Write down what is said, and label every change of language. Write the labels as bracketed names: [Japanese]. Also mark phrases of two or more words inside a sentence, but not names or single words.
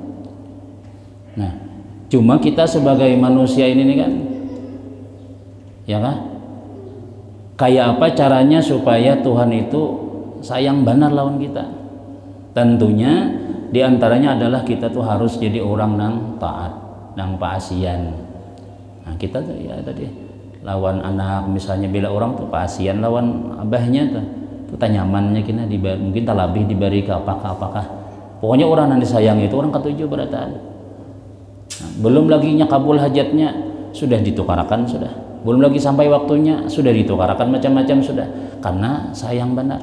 [Indonesian] Nah, cuma kita sebagai manusia ini nih kan, ya kan? [Banjar] Kayak apa caranya supaya Tuhan itu sayang benar lawan kita? [Indonesian] Tentunya diantaranya adalah kita tuh harus jadi orang nang taat, nang paasian. [Banjar] Nah, kita tuh ya tadi lawan anak misalnya, bila orang tuh paasian lawan abahnya tuh nyamannya kena mungkin tak lebih diberi ke apakah pokoknya orang yang disayang itu orang ketujuh berataan. Nah, belum lagi kabul hajatnya sudah ditukarakan, sudah belum lagi sampai waktunya sudah ditukarakan macam-macam sudah, karena sayang benar.